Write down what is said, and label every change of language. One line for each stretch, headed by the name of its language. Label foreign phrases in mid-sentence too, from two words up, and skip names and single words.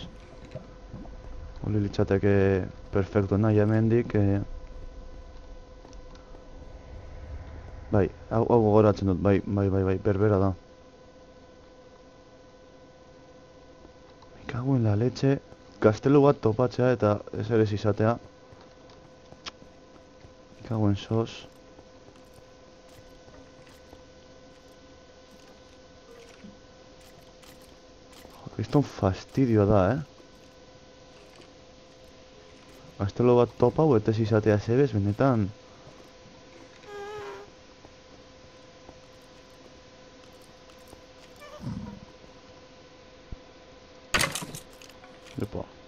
Basque: Hori litzateke perfektu nahi hemendik. Bai, hau gogoratzen dut, bai, berbera da.
Spanish: Me cago en la leche.
Basque: Gaztelu bat topatzea eta ez ere izatea.
Spanish: Me cago en sos.
Basque: Kriston fastidioa da, Gaztelu bat topau eta ez izatea zebez, benetan. Lepo.